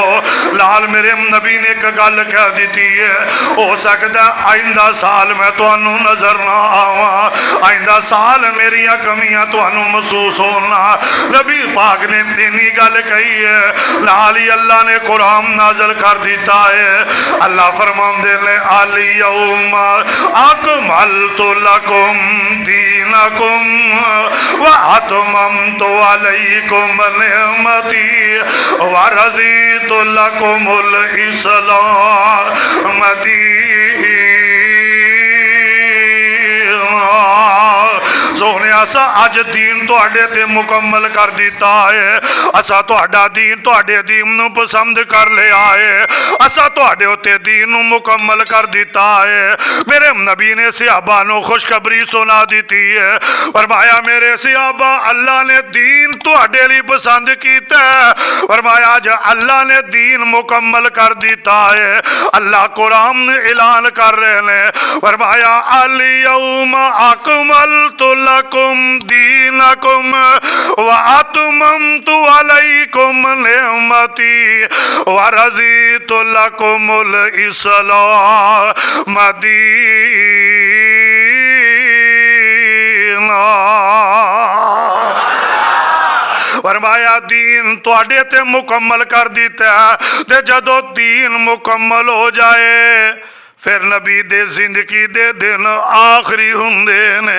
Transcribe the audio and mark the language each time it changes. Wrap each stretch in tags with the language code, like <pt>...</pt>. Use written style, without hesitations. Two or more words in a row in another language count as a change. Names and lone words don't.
<pa>لال میرے نبی نے ایک گل کہہ دتی ہے، ہو سکدا آئندہ سال میں تہانوں نظر نہ آواں، آئندہ سال میریاں کمیاں تہانوں محسوس ہونا. نبی پاک نے اِنّی گل کہی ہے، لال ہی اللہ نے قرآن نازل کر دتا ہے. اللہ فرماتے نے</pa> <ar>اليوم أكملت لكم دينكم وأتممت عليكم نعمتي ورضيت لكم الإسلام دينا.</ar> <pa>سونے اساں اج دین تہاڈے تے مکمل کر دتا ہے، اساں تہاڈا دین تہاڈے دین نوں پسند کر لیا ہے، اساں تہاڈے اتے دین نوں مکمل کر دتا ہے. میرے نبی نے صحابہ نوں خوشخبری سنا دتی ہے، فرمایا میرے صحابہ اللہ نے دین تہاڈے لئی پسند کیتا ہے، فرمایا اج اللہ نے دین مکمل کر دتا ہے. اللہ قرآن اعلان کر رہے ہیں، فرمایا</pa> <ar>اليوم أكملت لكم دينكم وأتممت عليكم نعمتي ورضيت لكم الإسلام دينا.</ar> <pa>فرمایا دین تہاڈے تے مکمل کر دتا ہے، تے جدوں دین مکمل ہو جائے فیر نبی دے زندگی دے دن آخری ہندے نے.</pa>